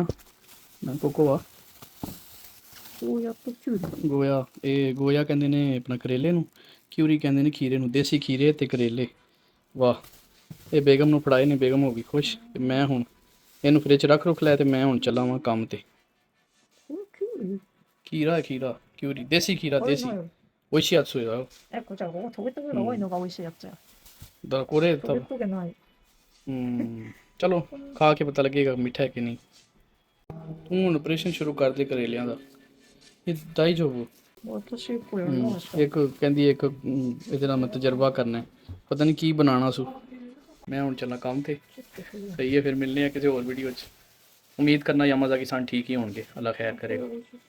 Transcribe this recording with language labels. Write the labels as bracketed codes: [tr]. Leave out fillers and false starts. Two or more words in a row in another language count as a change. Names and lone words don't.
[pa] ਮੈਂ ਕੋਕੋਆ ਗੋਇਆ, ਇਹ ਗੋਇਆ ਕਹਿੰਦੇ ਨੇ ਆਪਣਾ ਕਰੇਲੇ ਨੂੰ, ਕਿਊਰੀ ਕਹਿੰਦੇ ਨੇ ਖੀਰੇ ਨੂੰ। ਦੇਸੀ ਖੀਰੇ ਤੇ ਕਰੇਲੇ, ਵਾਹ। ਇਹ ਬੇਗਮ ਨੂੰ ਫੜਾਏ ਨੇ, ਬੇਗਮ ਹੋ ਗਈ ਖੁਸ਼। ਤੇ ਮੈਂ ਹੁਣ ਇਹਨੂੰ ਫਰਿੱਜ ਰੱਖ ਲਿਆ ਤੇ ਮੈਂ ਹੁਣ ਚੱਲਾਂ ਵਾਂ ਕੰਮ ਤੇ। ਖੀਰਾ ਕਿਊਰੀ, ਦੇਸੀ ਖੀਰਾ, ਦੇਸੀ। [ja] 美味しいやつだよ。じゃあここトゲトゲが多いのが美味しいやつや。だこれ多トゲ分トゲない。 [pa] ਚਲੋ ਖਾ ਕੇ ਪਤਾ ਲੱਗੇਗਾ ਮਿੱਠਾ ਹੈ ਕਿ ਨਹੀਂ। ਤੂੰ ਹੁਣ ਆਪਰੇਸ਼ਨ ਸ਼ੁਰੂ ਕਰ ਦੇ ਕਰੇਲਿਆਂ ਦਾ। ਇਹ ਦਾਈ ਜੋ [ja] 私これやりました。 [pa] ਇੱਕ ਕਹਿੰਦੀ ਇੱਕ ਇਹਦੇ ਨਾਲ ਮੈਂ ਤਜਰਬਾ ਕਰਨਾ ਹੈ, ਪਤਾ ਨਹੀਂ ਕੀ ਬਣਾਉਣਾ ਸੂ। ਮੈਂ ਹੁਣ ਚੱਲਾਂ ਕੰਮ ਤੇ। ਸਹੀ ਹੈ, ਫਿਰ ਮਿਲਨੇ ਆ ਕਿਸੇ ਹੋਰ ਵੀਡੀਓ 'ਚ। ਉਮੀਦ ਕਰਨਾ ਯਾਮਾਜ਼ਾਕੀ ਕਿਸਾਨ ਠੀਕ ਹੀ ਹੋਣਗੇ। ਅੱਲਾ ਖੈਰ ਕਰੇਗਾ।